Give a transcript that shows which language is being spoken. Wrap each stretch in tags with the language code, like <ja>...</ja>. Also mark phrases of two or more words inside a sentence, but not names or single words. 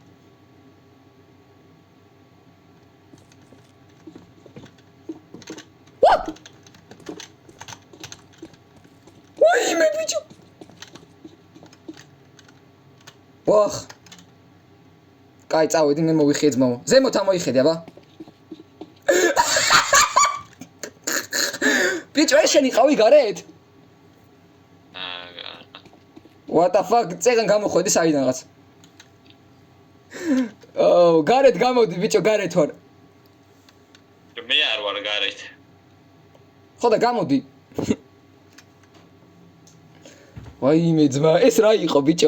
<ka>ვაიმე ბიჭო. ვახ. კაი, წავედი, მე მოვიხიე ძმაო. ზემოთ ამოიხედი, აბა. ბიჭო, ეს შენი ყავი გარეთ?</ka> <en>What the fuck?</en> <ka>წეგან გამოხვედი საიდანღაც. გარეთ გამოდი, ბიჭო, გარეთ ვარ. მე არ ვარ გარეთ. ხო და გამოდი. ვაიმე ძმა, ეს რა იყო, ბიჭო?</ka>